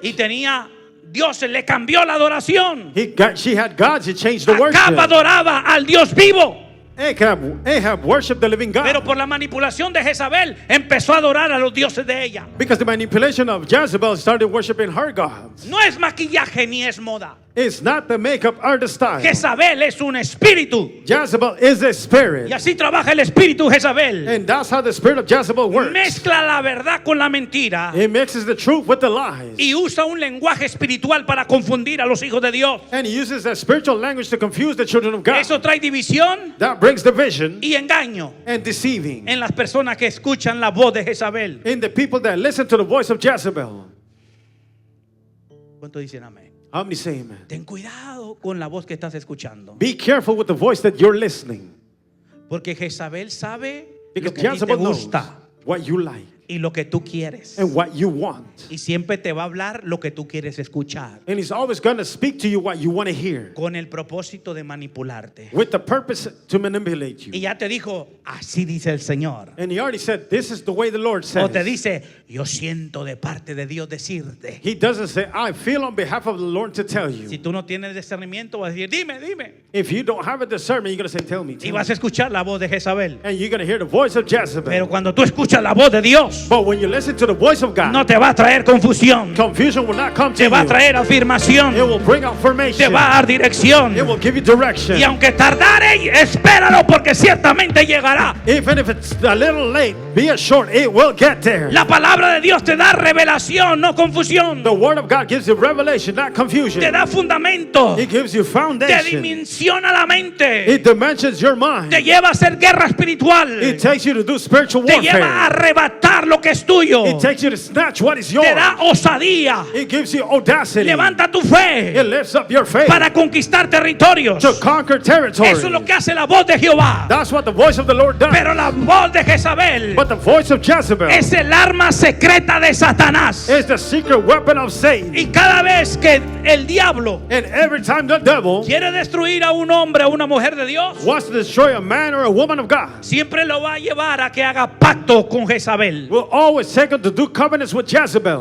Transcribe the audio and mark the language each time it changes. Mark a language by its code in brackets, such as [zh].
[es] y tenía, Dios le cambió la adoración. [en] She had gods, he changed the [es] Acab [en] worship. [es] adoraba al Dios vivo. [en] Ahab worshiped the living God. [es] Pero por la manipulación de Jezabel empezó a adorar a los dioses de ella. [en] Because the manipulation of Jezebel started worshiping her gods. [es] No es maquillaje ni es moda. [en] It's not the makeup or the style. [es] Jezabel es un espíritu. [en] Jezebel is a spirit. [es] Y así trabaja el espíritu Jezabel. [en] And that's how the spirit of Jezebel works. [es] Mezcla la verdad con la mentira. [en] It mixes the truth with the lies. [es] Y usa un lenguaje espiritual para confundir a los hijos de Dios. [en] And he uses that spiritual language to confuse the children of God. [es] Eso trae división [en] That brings division [es] y engaño [en] and deceiving [es] en las personas que escuchan la voz de Jezabel. [en] in the people that listen to the voice of Jezebel. [es] ¿Cuánto dicen amén? [en] How many say amen? [es] Ten cuidado con la voz que estás escuchando. [en] Be careful with the voice that you're listening. [es] Porque Jezabel sabe lo [en] Because [es] que a ti te [en] Jezebel knows [es] gusta [en] what you like [es] y lo que tú quieres. [en] and what you want. [es] Y siempre te va a hablar lo que tú quieres escuchar. [en] And he's always going to speak to you what you want to hear [es] Con el propósito de manipularte. [en] with the purpose to manipulate [es] Y [en] you. [es] ya te dijo, así dice el Señor. [en] And he already said, this is the way the Lord [es] O te [en] says. [es] dice, yo siento de parte de Dios decirte. [en] He doesn't say, I feel on behalf of the Lord to tell [es] Si [en] you. [es] tú no tienes discernimiento, vas a decir, dime, dime. [en] If you don't have a discernment, you're going to say, tell me. [es] Y [en] Tell [es] vas [en] me. [es] a escuchar la voz de Jezabel. [en] And you're going to hear the voice of Jezebel. [es] Pero cuando tú escuchas la voz de Dios, [en] But when you listen to the voice of God, [es] no te va a traer confusión. [en] confusion will not come to [es] Te va a [en] you. [es] traer afirmación. [en] It will bring out [es] Te [en] formation. [es] va a dar dirección. [en] It will give you direction. [es] Y aunque tardare, espéralo porque ciertamente llegará. [en] Even if it's a little late, be assured it will get there. [es] La palabra de Dios te da revelación, no confusión. [en] The word of God gives you revelation, not confusion. [es] Te da fundamento. [en] It gives you [es] Te [en] foundation. [es] dimensiona la mente. [en] It dimensions your mind. [es] Te lleva a hacer guerra espiritual. [en] It takes you to do spiritual [es] Te lleva a [en] warfare. [es] arrebatar lo que es tuyo. [en] It takes you to snatch what is [es] Te [en] yours. [es] da osadía. [en] It gives you audacity. [es] Levanta tu [en] It [es] fe [en] lifts up your faith [es] para conquistar territorios. [en] to conquer territory. [es] Eso es lo que hace la voz de Jehová. [en] That's what the voice of the Lord does. [es] Pero la voz de Jezabel [en] But the voice of Jezebel [es] es el arma secreta de Satanás. [en] is the secret weapon of Satan. [es] Y cada vez que el diablo [en] And every time the devil [es] quiere destruir a un hombre o una mujer de Dios, [en] wants to destroy a man or a woman of God, [es] siempre lo va a llevar a que haga pacto con Jezabel, [en] will always take him to do covenants with Jezebel,